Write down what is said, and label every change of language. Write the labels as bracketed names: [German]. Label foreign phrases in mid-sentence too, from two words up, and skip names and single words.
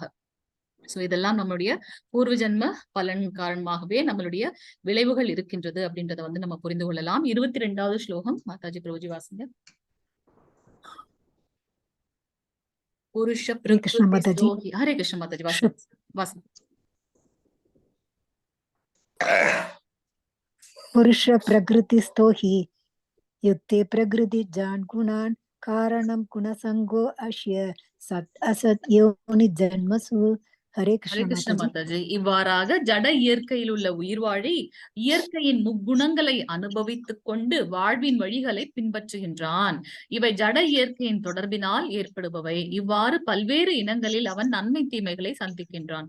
[Tamil] சோ இதெல்லாம் நம்மளுடைய பூர்வ ஜென்ம பலன் காரணமாகவே நம்மளுடைய விளைவுகள் இருக்கின்றது அப்படின்றத வந்து நம்ம புரிந்து கொள்ளலாம். 22வது ஸ்லோகம் மாதாஜி பிரபுஜி வாசிங்க. புருஷ பிரகிருதி. ஹரே கிருஷ்ண மாதாஜி வாசிங்க. [Sanskrit] पुरुष प्रकृतिस्थो हि युक्ते प्रकृति जान गुणान कारणम गुणसंगो अश्य सत असत योनि जन्मसु. [Tamil] ஹரே கிருஷ்ண மாதாஜி. இவ்வாறாக ஜட இயற்கையில் உள்ள உயிர்வாழி இயற்கையின் முக்குணங்களை அனுபவித்துக் கொண்டு வாழ்வின் வழிகளை பின்பற்றுகின்றான். இவை ஜட இயற்கையின் தொடர்பினால் ஏற்படுபவை. இவ்வாறு பல்வேறு இனங்களில் அவன் நன்மை தீமைகளை சந்திக்கின்றான்.